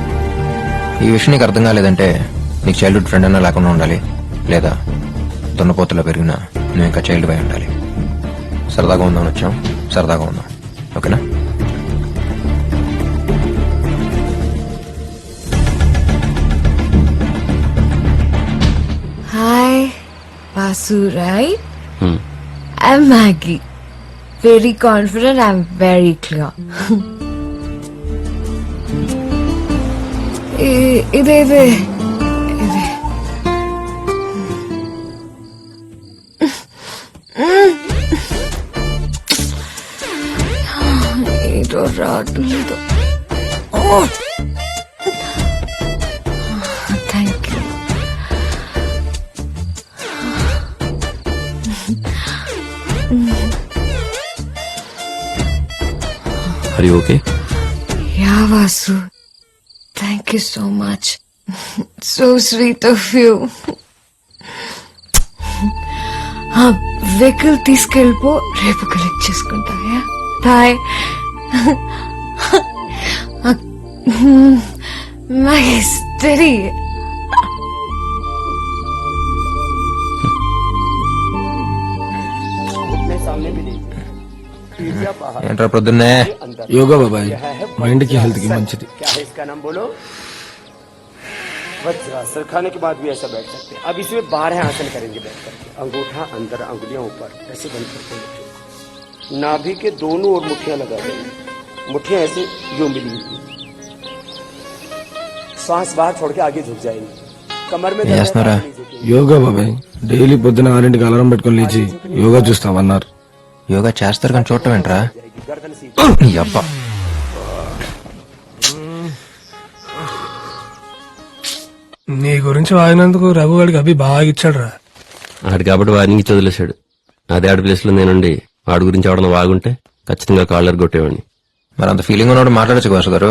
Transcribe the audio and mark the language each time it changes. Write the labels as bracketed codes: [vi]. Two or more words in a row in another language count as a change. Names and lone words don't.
[te] ఈ విషయం నీకు అర్థం కాలేదంటే నీకు [en] childhood friend [te] అన్నా లేకుండా ఉండాలి, లేదా దున్నపోతలో పెరిగినా నువ్వు ఇంకా చైల్డ్ బై ఉండాలి. సరదాగా ఉందామని వచ్చాం, సరదాగా ఉందాం, ఓకేనా? హాయ్ వాసు, [en] రైట్? Hmm. I'm Maggie. Very confident, I'm very clear. [te] ఇదే ఏదో రావట్లేదు. [en] thank you. Are you okay? Yeah, Vasu. Thank you so much. So sweet of you. [te] వెహికల్ తీసుకెళ్ళిపో, రేపు కలెక్ట్ చేసుకుంటా. [en] Bye. Study. [te] ఏంట్రా ప్రొద్దున్నే? యోగా బాబాయ్, మైండ్ కి హెల్త్ కి మంచిది. [hi] वज्रासन खाने के बाद भी ऐसा बैठ सकते हैं. अब इसमें 12 आसन करेंगे बैठ करके. अंगूठा अंदर, अंगुलियां ऊपर, ऐसे बंद करते हैं. नाभि के दोनों ओर मुट्ठियां लगा देंगे. मुट्ठियां ऐसे यूं मिली हुई. श्वास बाहर छोड़ के आगे झुक जाएंगे. कमर में [te] చేస్తున్నారా? యోగా బాబాయ్, డైలీ పొద్దున 6ంటికి అలారం పెట్టుకుని లేచి యోగా చూస్తామన్నారు. యోగా చేస్తారు కానీ చూడటం ఏంట్రా? [hi] गर्दन सीधी. [te] ఈ అబ్బా. నీ గురించి వాగినందుకు రఘు గారికి అభి బాగా ఇచ్చాడు రా. ఆడు కాబట్టి వాడిని వదిలేశాడు. అదే ఆడి ప్లేస్ లో నేనుండి వాడి గురించి ఎవడన్నా వాగుంటే ఖచ్చితంగా కాలర్ కొట్టేవాడిని. మరి అంత ఫీలింగ్ ఉన్నప్పుడు మాట్లాడచ్చు వాసు గారు.